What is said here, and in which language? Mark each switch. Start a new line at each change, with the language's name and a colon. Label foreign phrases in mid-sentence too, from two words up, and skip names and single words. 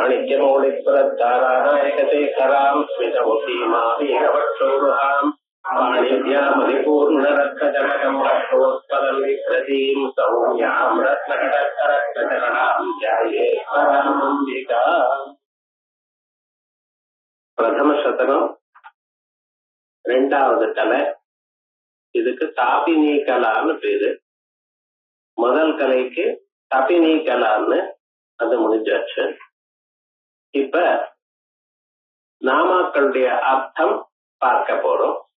Sanskrit: माणिक्यमौलिस्वरद्धारानायकशेखरां स्मितमुखीमावीरवक्षोरुहां पाणिभ्यामधिपूर्णरत्नजनकं रक्तोत्पलं विक्रतीं सौम्यां रत्नकटकरत्नचरणां ध्यायेश्वरामम्बिका
Tamil: பிரதம சதகம் ரெண்டாவது கலை. இதுக்கு தாபினி கலான்னு பேரு. முதல் கலைக்கு தபினி கலான்னு அது முடிஞ்சாச்சு. இப்ப நாமாக்களுடைய அர்த்தம் பார்க்க போறோம்.